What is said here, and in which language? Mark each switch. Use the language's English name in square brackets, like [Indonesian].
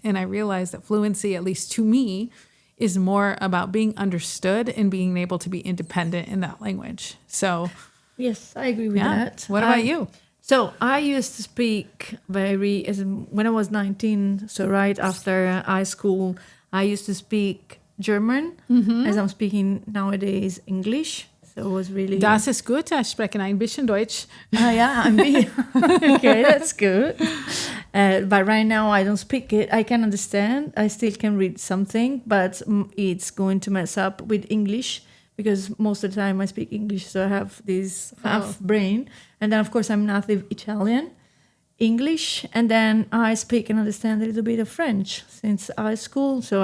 [English] And I realized that fluency, at least to me, is more about being understood and being able to be independent in that language. So, yes, I agree with that. What about you? So I used to speak when I was 19, so right after high school, I used to speak German, as I'm speaking nowadays English. So it was really... [German] Das ist gut, ich spreche ein bisschen Deutsch. [English] Yeah, okay, that's good. But right now I don't speak it. I can understand. I still can read something, but it's going to mess up with English because most of the time I speak English, so I have this half brain. And then, of course, I'm native Italian, English, and then I speak and understand a little bit of French since high school.